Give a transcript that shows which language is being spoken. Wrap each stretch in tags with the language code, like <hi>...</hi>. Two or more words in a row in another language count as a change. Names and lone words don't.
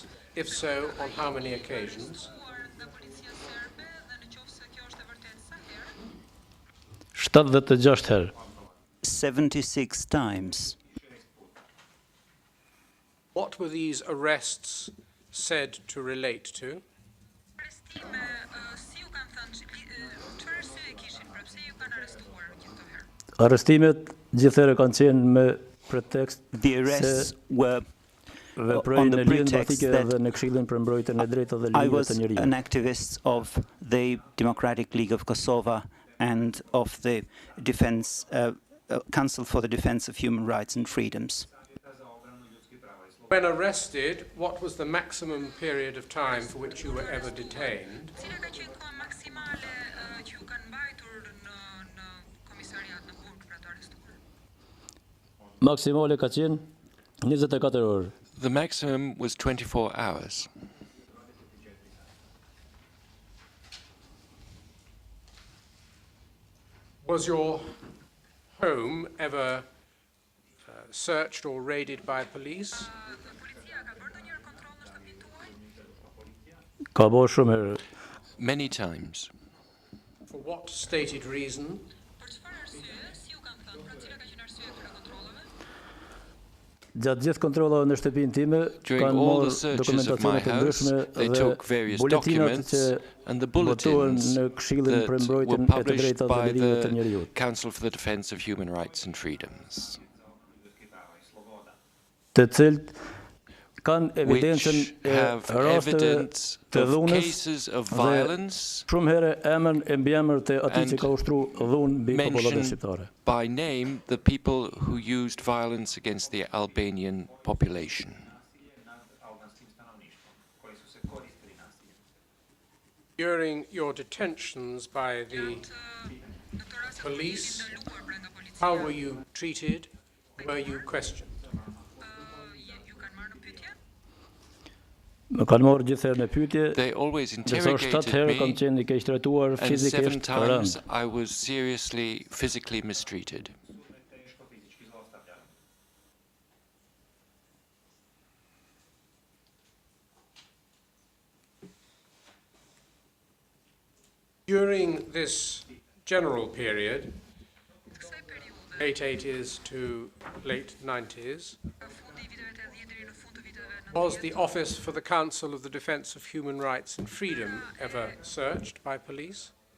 <en>If so, on how many occasions?</en> <sq>76 herë.</sq> <en>76 times. What were these arrests said to relate to?</en> <sq>Arrestimet gjithëherë kanë qenë me pretekst</sq> <en>The arrests were on the pretext that I was an activist of the Democratic League of Kosovo and of the Defense Council for the Defense of Human Rights and Freedoms. When arrested, what was the maximum period of time for which you were ever detained?</en> <sq>Maksimale ka qenë 24 orë.</sq> <en>The maximum was 24 hours. Was your home ever searched or raided by police?</en> <sq>Ka bërë shumë herë.</sq> <en>Many times. For what stated reason?</en> <sq>Gjatë gjithë kontrollave në shtëpinë time kanë marrë dokumentacione të ndryshme dhe buletinat që botuan në Këshillin për mbrojtjen e të drejtave dhe ligjeve të njerëzit.</sq> <en>Council for the Defense of Human Rights and Freedoms.</en> <sq>Të cilët kanë evidencën e rasteve të dhunës dhe shumë herë emën e mbiemër të atij që ka ushtruar dhunë mbi populacion shqiptare.</sq> <en>By name the people who used violence against the Albanian population. During your detentions by the police, how were you treated? Were you questioned?</en> <sq>Më kanë marrë gjithëherë në pyetje.</sq> <en>They always interrogated me, and 7 times I was seriously physically mistreated. During this general period, late 80s to late 90s, was the Office for the Council of the Defense of Human Rights and Freedom ever searched by police?</en>